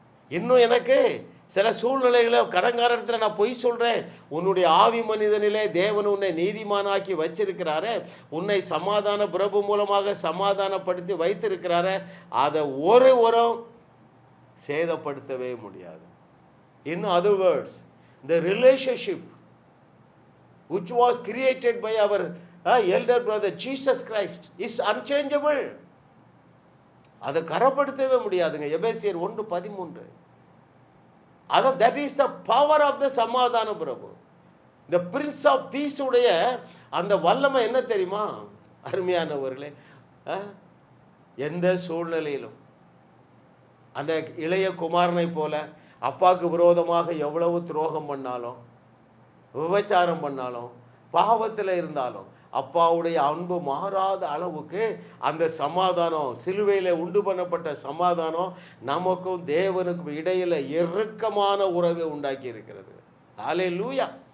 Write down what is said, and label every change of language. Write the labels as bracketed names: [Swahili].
[Tamil] இன்னும் எனக்கு சில சூழ்நிலைகளை கடங்காரத்தில் நான் பொய் சொல்கிறேன். உன்னுடைய ஆவி மனிதனிலே தேவன் உன்னை நீதிமானாக்கி வச்சிருக்கிறாரு. உன்னை சமாதான பிரபு மூலமாக சமாதானப்படுத்தி வைத்திருக்கிறாரு. அதை ஒரு உரம் சேதப்படுத்தவே முடியாது. [English] In other words, the relationship which was created by our elder brother Jesus Christ is unchangeable. [Tamil] அதை கரப்படுத்தவே முடியாதுங்க. எபேசியர் 1:13. [English] that is the power of the [Tamil] சமாதான பிரபு. [English] the prince of peace [Tamil] உடைய அந்த வல்லமை என்ன தெரியுமா? அருமையானவர்களே, எந்த சூழ்நிலையிலும் அந்த இளைய குமாரனை போல அப்பாவுக்கு விரோதமாக எவ்வளவு துரோகம் பண்ணாலும், விபச்சாரம் பண்ணாலும், பாவத்தில் இருந்தாலும் அப்பாவுடைய அன்பு மாறாத அளவுக்கு அந்த சமாதானம், சிலுவையில் உண்டு பண்ணப்பட்ட சமாதானம் நமக்கும் தேவனுக்கும் இடையில இறுக்கமான உறவை உண்டாக்கி இருக்கிறது. ஹல்லேலூயா.